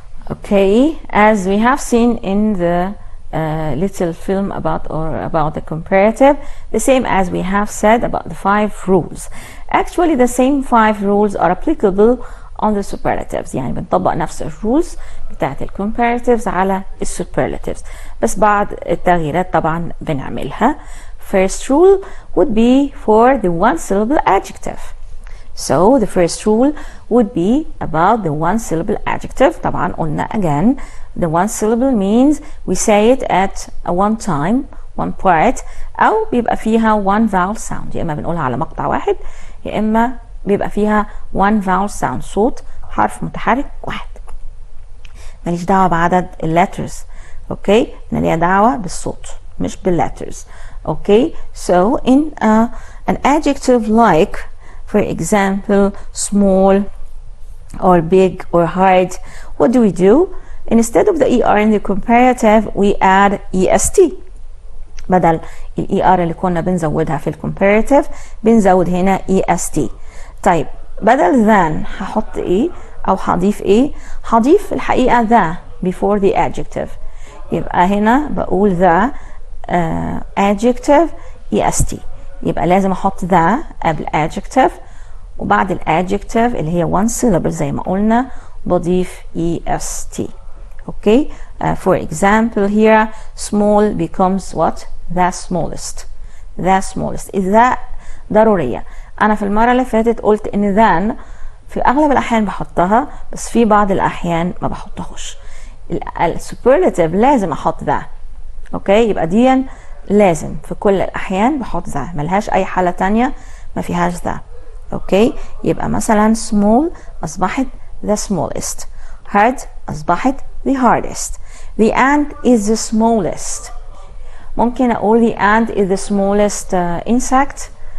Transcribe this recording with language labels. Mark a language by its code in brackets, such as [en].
[en] Okay, as we have seen in the little film about the comparative, the same as we have said about the 5 rules. Actually the same 5 rules are applicable on the superlatives. [ar] يعني بنطبق نفس الرولز بتاعت الكومباراتيفز على السوبرلاتيفز، بس بعض التغييرات طبعا بنعملها. [en] First rule would be for the one syllable adjective. So the first rule would be about the one syllable adjective. [ar] طبعا قلنا [en] again the one syllable means we say it at one time, one part، [ar] أو بيبقى فيها [en] one vowel sound. [ar] يا إما بنقولها على مقطع واحد يا إما بيبقى فيها [en] one vowel sound، [ar] صوت حرف متحرك واحد. ماليش دعوة بعدد اللترز، اوكي؟ أنا ليا دعوة بالصوت مش باللترز. [en] Okay, so in an adjective like, for example, small or big or hard, what do? Instead of the ER in the comparative, we add EST. [ar] بدل ال ER اللي كنا بنزودها في الcomparative بنزود هنا EST. طيب بدل than هحط ايه او هضيف ايه؟ هضيف الحقيقة [en] the before the adjective. [ar] يبقى هنا بقول the adjective EST. يبقى لازم احط the قبل adjective، وبعد الادجكتيف اللي هي one syllable زي ما قلنا بضيف EST. [en] Okay, for example here small becomes what? The smallest. The smallest. [ar] إذا ضرورية. أنا في المرة اللي فاتت قلت إن than في أغلب الأحيان بحطها، بس في بعض الأحيان ما بحطهاش. السوبرلاتيف لازم أحط the. أوكي، يبقى دي لازم في كل الأحيان بحط the، ملهاش أي حالة تانية ما فيهاش the. اوكي، يبقى مثلا small اصبحت the smallest، hard اصبحت the hardest. [en] The ant is the smallest. [ar] ممكن اقول [en] the ant is the smallest insect.